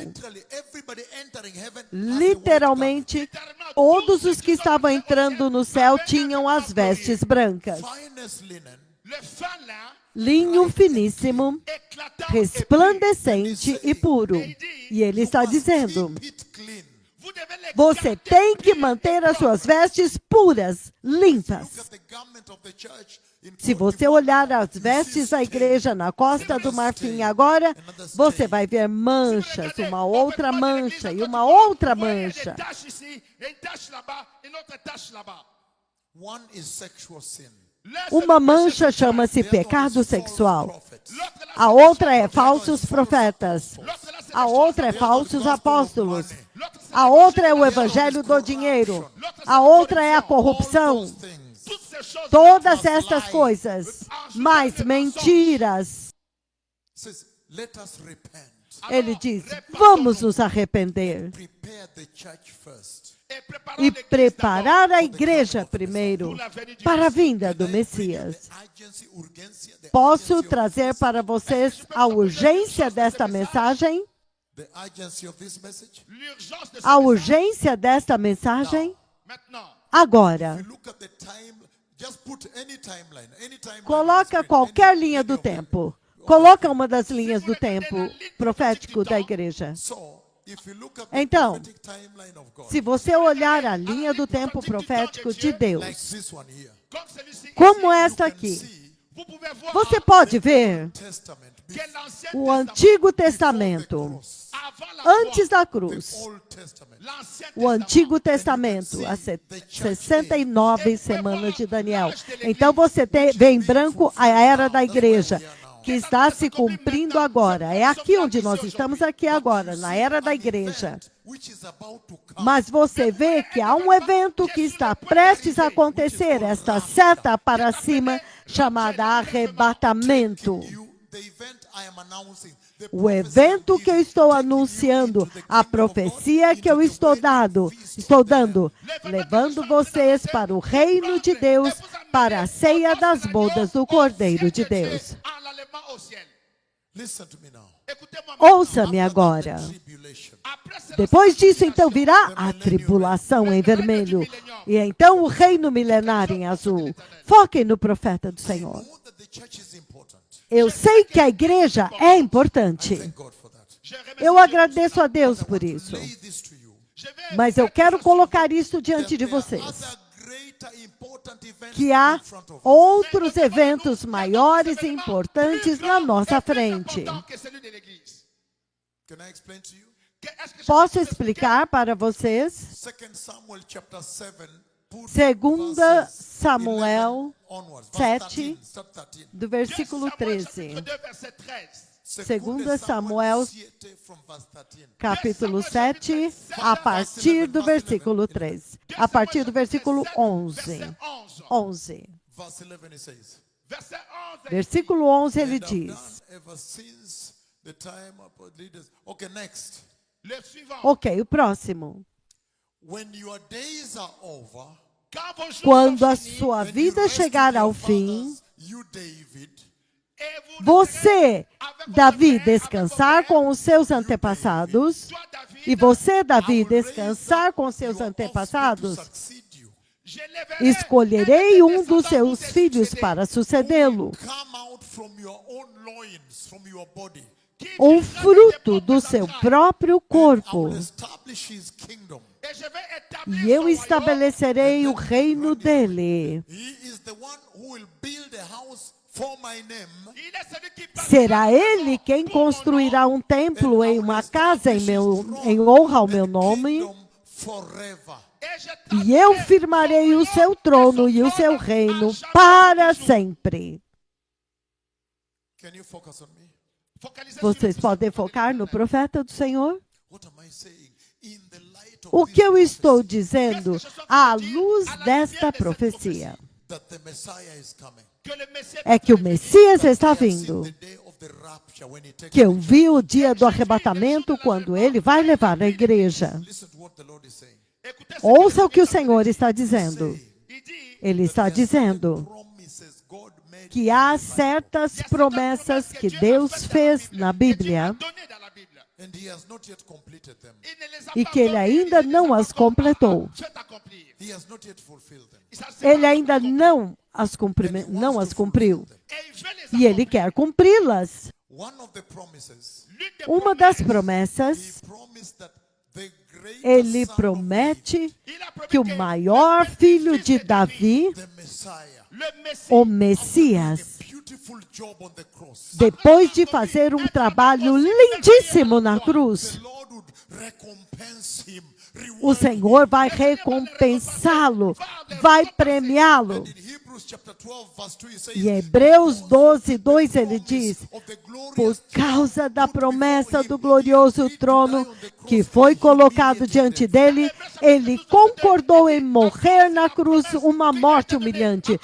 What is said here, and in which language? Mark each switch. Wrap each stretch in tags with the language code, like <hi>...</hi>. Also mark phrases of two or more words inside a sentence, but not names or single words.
<en>literally everybody entering heaven has the white</en> <pt>literalmente, todos os que estavam entrando no céu tinham as vestes brancas,</pt> <en>garment, finest linen,</en> <fr>le fin lin,</fr> <pt>linho finíssimo,</pt> <fr>éclatant</fr> <pt>resplandecente e puro. E ele está dizendo:</pt> <en>keep it clean.</en> <fr>vous devez les</fr> <pt>você</pt> <fr>garder</fr> <pt>tem que</pt> <fr>pures</fr> <pt>manter</pt> <fr>et</fr> <pt>as suas</pt> <fr>propres.</fr> <pt>vestes puras,</pt> <en>Look</en> <pt>limpas.</pt> <en>at the garment of the church in</en> <pt>Se</pt> <en>Côte</en> <pt>você</pt> <en>d'Ivoire,</en> <pt>olhar as</pt> <en>you see</en> <pt>vestes da</pt> <en>stain.</en> <pt>igreja na Costa do Marfim agora, você vai ver manchas, uma outra mancha e uma outra mancha.</pt> <fr>Une tache ici, et une tache là-bas, une autre tache là-bas.</fr> <en>One is sexual sin.</en> <pt>Uma mancha chama-se pecado sexual. A outra é falsos profetas. A outra é falsos apóstolos. A outra é o evangelho do dinheiro. A outra é a corrupção. Todas estas coisas, mais mentiras.</pt> <en>Says, let us repent.</en> <pt>Ele diz: vamos nos arrepender</pt> <en>Prepare the church first.</en> <pt>e preparar a igreja primeiro para a vinda do Messias.</pt> <en>Urgency, urgência,</en> <pt>Posso</pt> <en>urgency</en> <pt>trazer para vocês a urgência desta mensagem?</pt> <en>the urgency of this message.</en> <fr>L'urgence de ce</fr> <pt>A</pt> <fr>message.</fr> <pt>urgência desta mensagem?</pt> <fr>Maintenant,</fr> <pt>Agora.</pt> <en>If you look at the time, just put any timeline.</en> <pt>Coloca qualquer linha do tempo. Coloca uma das linhas do tempo profético da igreja. Então, se você olhar a linha do tempo profético de Deus,</pt> <fr>comme celui-ci,</fr> <pt>como esta aqui,</pt> <fr>vous pouvez voir</fr> <pt>você pode ver</pt> <fr>que l'Ancien</fr> <pt>o Antigo Testamento,</pt> <fr>avant la</fr> <pt>antes da cruz.</pt> <fr>l'Ancien</fr> <pt>O Antigo Testamento, as 69 semanas de Daniel. Então você vê em branco a era da igreja, que está se cumprindo agora. É aqui onde nós estamos aqui agora, na era da igreja. Mas você vê que há um evento que está prestes a acontecer, esta seta para cima, chamada arrebatamento. O evento que eu estou anunciando, a profecia que eu estou dando, levando vocês para o reino de Deus, para a ceia das bodas do Cordeiro de Deus.</pt> <fr>en l'enlèvement au ciel. Écoutez-moi.</fr> <pt>Ouça-me agora.</pt> <fr>Après cela,</fr> <pt>Depois disso, então, virá a tribulação em vermelho. E então o reino milenar em azul. Foquem no profeta do Senhor. Eu sei que a igreja é importante. Eu agradeço a Deus por isso. Mas eu quero colocar isso diante de vocês. Que há outros eventos maiores e importantes na nossa frente.</pt> <fr>que celui de l'Église.</fr> <pt>Posso explicar para vocês? 2 Samuel 7, do versículo 13. 2 Samuel, capítulo 7, a partir do versículo 13. A partir do versículo 11. 11.</pt> <fr>Verset 11.</fr> <pt>Versículo 11, ele diz.</pt> <fr>Le suivant.</fr> <pt>Ok, o próximo.</pt> <fr>Quand vos jours</fr> <pt>Quando</pt> <fr>sont</fr> <pt>a</pt> <fr>finis,</fr> <pt>sua vida chegar ao fim,</pt> <fr>et vous</fr> <pt>você, Davi, descansar com os seus antepassados,</pt> <fr>toi, David,</fr> <pt>e você, Davi, descansar com seus antepassados,</pt> <fr>j'élèverai</fr> <pt>escolherei um dos seus filhos para sucedê-lo, um fruto do seu próprio corpo,</pt> <fr>et je vais établir</fr> <pt>e eu</pt> <fr>son</fr> <pt>estabelecerei o reino dele.</pt> <fr>royaume. Il est celui qui</fr> <pt>Será ele quem construirá um templo em uma casa em honra ao meu nome,</pt> <fr>et je</fr> <pt>e eu firmarei o seu trono e o seu reino para sempre.</pt> <fr>focalisez</fr> <pt>Vocês</pt> <fr>sur</fr> <pt>podem focar no profeta do Senhor? O que eu estou dizendo à luz desta profecia</pt> <en>that the Messiah is coming.</en> <pt>é que o Messias está vindo.</pt> <en>The day of the rapture when he takes.</en> <pt>Que eu vi o dia do arrebatamento quando ele vai levar a igreja.</pt> <en>Listen to what the Lord is saying.</en> <pt>Ouça o que o Senhor está dizendo. Ele está dizendo</pt> <en>Promises God made,</en> <pt>que há certas promessas que Deus fez na Bíblia</pt> <en>and he has not yet completed them.</en> <pt>e que ele ainda não as completou.</pt> <en>He has not yet fulfilled them.</en> <pt>Ele ainda não as cumpriu. E ele quer cumpri-las.</pt> <en>One of the promises,</en> <pt>Uma das promessas,</pt> <en>he promised that the great</en> <pt>ele</pt> <en>son of</en> <pt>promete que o maior filho de Davi,</pt> <en>the Messiah,</en> <pt>o Messias,</pt> <en>beautiful job on the cross.</en> <pt>depois de fazer um trabalho lindíssimo na cruz,</pt> <en>The Lord would recompense him,</en> <pt>o Senhor vai recompensá-lo, vai premiá-lo.</pt> <en>In Hebrews chapter 12 verse 2 he says,</en> <pt>Em Hebreus 12, 2 ele diz:</pt> <en>of the</en> <pt>por</pt> <en>glorious</en> <pt>causa da promessa do glorioso trono que foi colocado diante dele, ele concordou em morrer na cruz uma morte humilhante.</pt>